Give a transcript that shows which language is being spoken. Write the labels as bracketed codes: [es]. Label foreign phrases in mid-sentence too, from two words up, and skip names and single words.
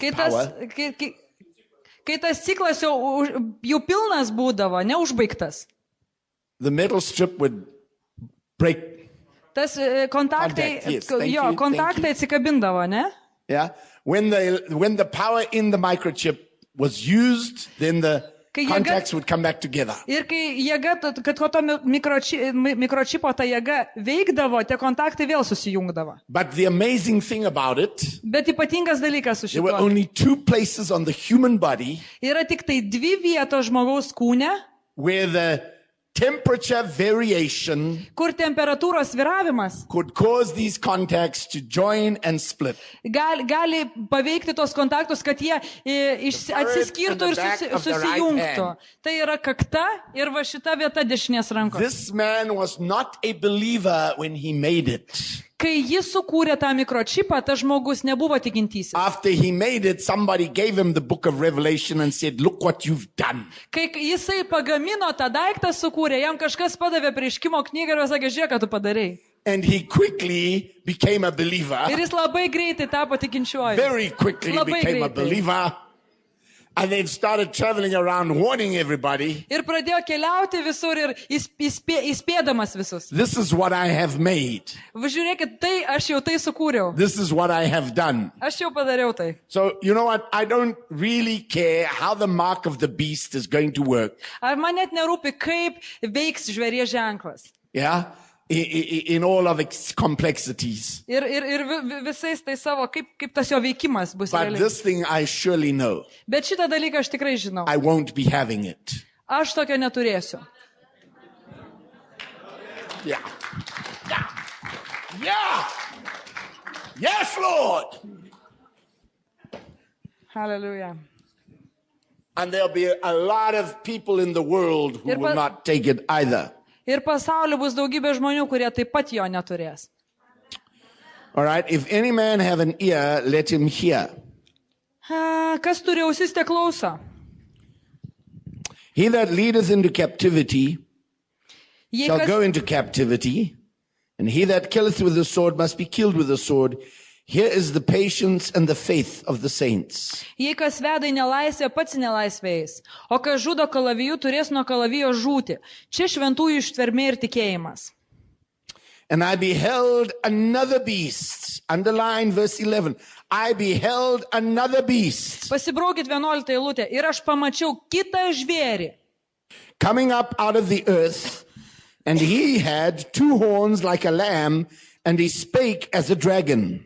[lt] Kai power, tas ciklas jau pilnas būdavo, neužbaigtas. [en] the metal strip would break. [lt] Tas kontaktai, [en] Contact, yes, thank you, [lt] kontaktai atsikabindavo, ne? [en] Yeah. When the power in the microchip was used, then the [lt] Kai jėga- [en] contacts would come back together. [lt] Ir kai jėga, kad to mikročipo ta jėga veikdavo, tie kontaktai vėl susijungdavo. [en] But the amazing thing about it, [lt] Bet ypatingas dalykas su [en] there were [lt] šituo. [en] only two places on the human body [lt] Yra tik tai dvi vietos žmogaus kūne, [en] where the temperature variation [lt] kur temperatūros sviravimas [en] could cause these contacts to join and split. [lt] gali paveikti tos kontaktus, kad jie atsiskirtų ir susijungtų. Tai yra kakta ir va šita vieta dešinės rankos. [en] This man was not a believer when he made it. [lt] Kai jis sukūrė tą mikročipą, tas žmogus nebuvo tikintysis. [en] After he made it, somebody gave him the book of Revelation and said, look what you've done. [lt] Kai jisai pagamino tą daiktą, sukūrė, jam kažkas padavė Apreiškimo knygą ir sakė, žiūrėk, ką tu padarei. [en] And he quickly became a believer. [lt] Ir jis labai greitai tapo tikinčiuoju. [en] Very quickly [lt] Labai [en] became a [lt] greitai. [en] believer. And then started traveling around warning everybody, [lt] Ir pradėjo keliauti visur ir įspėdamas visus. [en] this is what I have made. [lt] Žiūrėkit, tai aš jau tai sukūriau. [en] This is what I have done. [lt] Aš jau padariau tai. [en] So, you know what? I don't really care how the mark of the beast is going to work. [lt] Ar man net nerūpi, kaip veiks žvėries ženklas. [en] Yeah? In all of its complexities. [lt] Ir visais tai savo, kaip tas jo veikimas bus [en] But [lt] realiai. [en] this thing I surely know. [lt] Bet šitą dalyką aš tikrai žinau. [en] I won't be having it. [lt] Aš tokio neturėsiu. [en] Yeah. Yeah. Yeah. Yes, Lord. Hallelujah. And there'll be a lot of people in the world who will not take it either. [lt] Ir pasaulyje bus daugybė žmonių, kurie taip pat jo neturės. [en] All right. If any man have an ear, let him hear. [lt] Kas turi ausis, te klauso. [en] He that leadeth into captivity [lt] Jei [en] shall [lt] kas, [en] go into captivity, and he that killeth with the sword must be killed with the sword. Here is the patience and the faith of the saints. [lt] jei kas veda į nelaisvę, pats į nelaisvę eis. O kas žudo kalaviju, turės nuo kalavijo žūti. Čia šventųjų ištvermė ir tikėjimas. [en] And I beheld another beast. Underline verse 11. I beheld another beast [lt] Pasibraukit 11 eilutę. Ir aš pamačiau kitą žvėrį. [en] coming up out of the earth, and he had two horns like a lamb, and he spake as a dragon.